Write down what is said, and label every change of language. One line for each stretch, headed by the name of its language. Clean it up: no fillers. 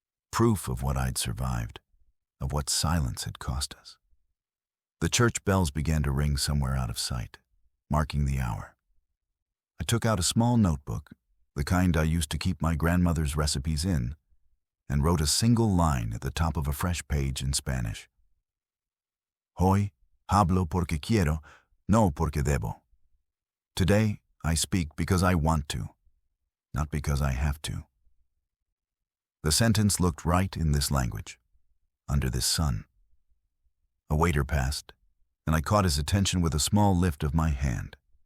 English: Proof of what I'd survived, of what silence had cost us. The church bells began to ring somewhere out of sight, marking the hour. I took out a small notebook, the kind I used to keep my grandmother's recipes in, and wrote a single line at the top of a fresh page in Spanish.
Spanish: Hoy hablo porque quiero, no porque debo.
English: Today, I speak because I want to, not because I have to. The sentence looked right in this language, under this sun. A waiter passed, and I caught his attention with a small lift of my hand.